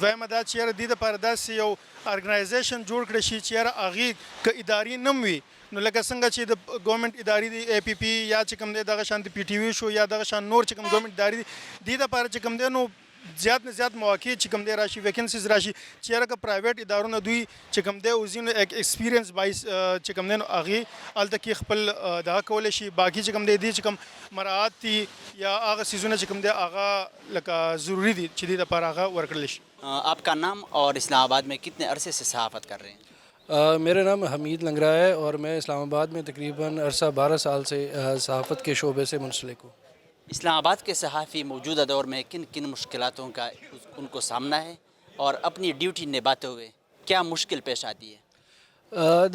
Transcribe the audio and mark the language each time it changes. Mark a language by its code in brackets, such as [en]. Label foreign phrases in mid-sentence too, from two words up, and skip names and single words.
[ps] دویمه دا چې یاره دې دپاره داسې یو ارګنایزیشن جوړ کړی شي چې یاره هغې که ادارې نه وي نو لکه څنګه چې د ګورنمنټ ادارې دي اے پی پی یا چې کوم دی دغه شان د پی ټي وي شو یا دغه شان نور چې کوم ګورنمنټ ادارې دي دې دپاره چې کوم دی نو زیات نه زیات مواقع چې کوم دی راشي ویکنسیز راشي چې یاره که پرایویټ ادارونه دوی چې کوم دی اوزي نو [en] experience base [ps] چې کوم دی نو هغې هلته کې خپل دغه کولی شي. باقي چې کوم دی دې چې کوم مراعات دي یا هغه څیزونه چې کوم دی هغه لکه ضروري دي چې دې دپاره هغه ورکړلی شي. [ur] آپ کا نام اور اسلام آباد میں کتنے عرصے سے صحافت کر رہے ہیں؟ میرا نام حمید لنگرا ہے اور میں اسلام آباد میں تقریباً عرصہ 12 سال سے صحافت کے شعبے سے منسلک ہوں. اسلام آباد کے صحافی موجودہ دور میں کن کن مشکلاتوں کا ان کو سامنا ہے اور اپنی ڈیوٹی نبھاتے ہوئے کیا مشکل پیش آتی ہے؟